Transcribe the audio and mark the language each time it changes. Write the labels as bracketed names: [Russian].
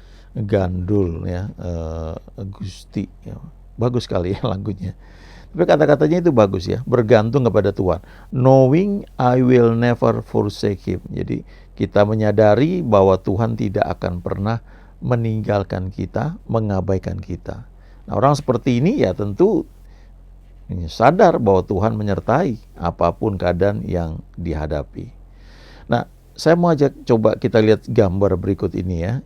[Indonesian] Gandul ya, Gusti ya. Bagus sekali ya lagunya. Tapi kata-katanya itu bagus ya, bergantung kepada Tuhan. [English] Knowing I will never forsake him. [Indonesian] Jadi kita menyadari bahwa Tuhan tidak akan pernah meninggalkan kita, mengabaikan kita. Nah, orang seperti ini ya tentu sadar bahwa Tuhan menyertai apapun keadaan yang dihadapi. Nah, saya mau coba kita lihat gambar berikut ini ya.